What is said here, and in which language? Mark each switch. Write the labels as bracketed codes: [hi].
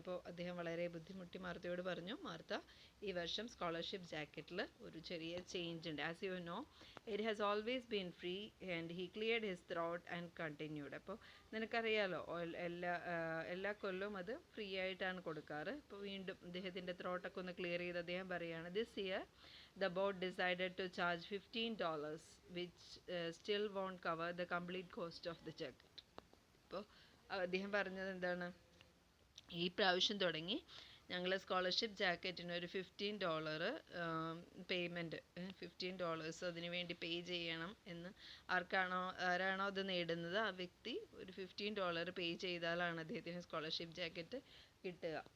[ml] അപ്പോൾ അദ്ദേഹം വളരെ ബുദ്ധിമുട്ടി മാർത്തയോട് പറഞ്ഞു, മാർത്ത, ഈ വർഷം സ്കോളർഷിപ്പ് ജാക്കറ്റിൽ ഒരു ചെറിയ ചേഞ്ച് ഉണ്ട്. [en] As you know, it has always been free and he cleared his throat and continued. [ml] അപ്പോൾ നിനക്കറിയാലോ, എല്ലാ കൊല്ലവും അത് ഫ്രീ ആയിട്ടാണ് കൊടുക്കാറ്. ഇപ്പോൾ വീണ്ടും അദ്ദേഹത്തിൻ്റെ ത്രോട്ടൊക്കെ ഒന്ന് ക്ലിയർ ചെയ്ത് അദ്ദേഹം പറയുകയാണ്, [en] This year the board decided to charge $15, which still won't cover the complete cost of the jacket. [ml] അപ്പോൾ അദ്ദേഹം പറഞ്ഞത് എന്താണ്, ഈ പ്രാവശ്യം തുടങ്ങി ഞങ്ങൾ സ്കോളർഷിപ്പ് ജാക്കറ്റിന് ഒരു $15 പേയ്മെൻറ്റ്, $15 അതിന് വേണ്ടി പേ ചെയ്യണം എന്ന്. ആരാണോ അത് നേടുന്നത് ആ വ്യക്തി ഒരു $15 പേ ചെയ്താലാണ് അദ്ദേഹത്തിന് സ്കോളർഷിപ്പ് ജാക്കറ്റ് കിട്ടുക.